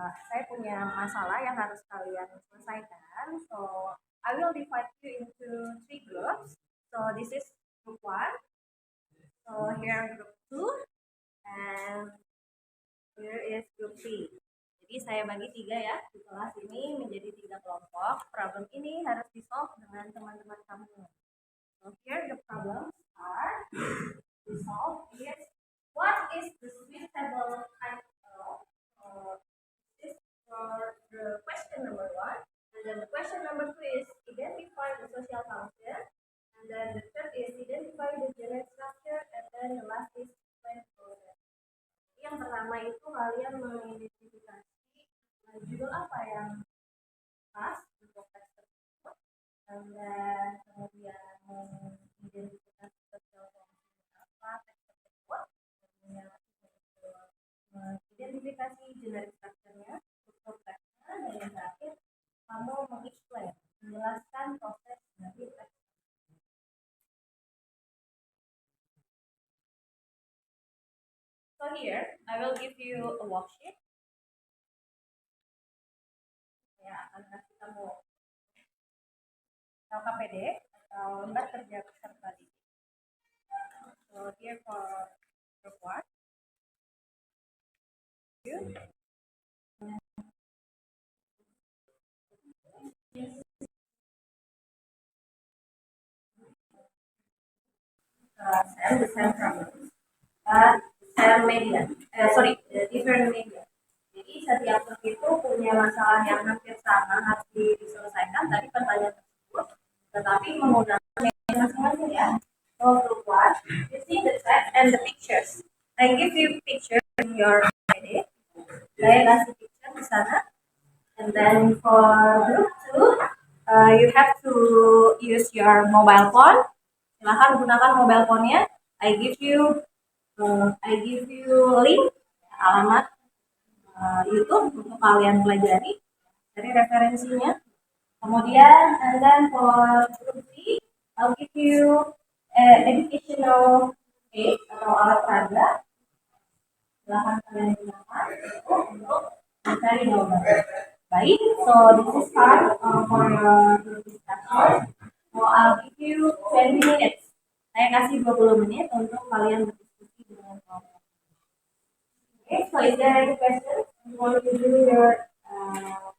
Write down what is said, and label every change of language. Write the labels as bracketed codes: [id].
[id] Saya punya masalah yang harus kalian selesaikan. [en] So I will divide you into 3 groups. So this is group 1. So here group 2 and here is group 3. [id] Jadi saya bagi 3 ya di kelas ini menjadi 3 kelompok. Problem ini harus di-solve dengan teman-teman kamu. [en] So here the problems are to solve is what is the suitable title. This for the question number 1, and then the question number 2 is identify the social function, and then the third is identify the generic structure, and then the last is explain process. [id] Yang pertama itu kalian mengidentifikasi judul apa yang pas untuk teks tersebut, dan kemudian mengidentifikasi social function apa teks tersebut, kemudian mengidentifikasi generic structure-nya, struktur teksnya, dan yang terakhir kamu mengeksplain, menjelaskan proses dari teks. [en] So here, I will give you a worksheet. [id] Ya, akan kasih kamu LKPD atau lembar kerja peserta didik. [en] So here for group 1. Share the same problem, share media, different media. [id] Jadi setiap grup itu punya masalah yang hampir sama harus diselesaikan dari pertanyaan tersebut, tetapi menggunakan media masing-masing ya. [en] So group 1, you see the text and the pictures. I give you picture in your PD. [id] Saya kasih picture di sana. [en] And then for group 2, you have to use your mobile phone. [id] Silahkan gunakan mobile phone-nya. [en] I give you link, [id] alamat YouTube untuk kalian pelajari dari referensinya. [en] Kemudian, and then for group 3, I'll give you educational aid [id] atau alat peraga. Silahkan kalian gunakan untuk mencari jawaban. [en] Baik, so this is time for your group discussion. So I'll give you 20 minutes. [id] Saya kasih 20 menit untuk kalian berdiskusi dengan kelompok. [en] Okay, so is there any questions? You want to do your worksheet?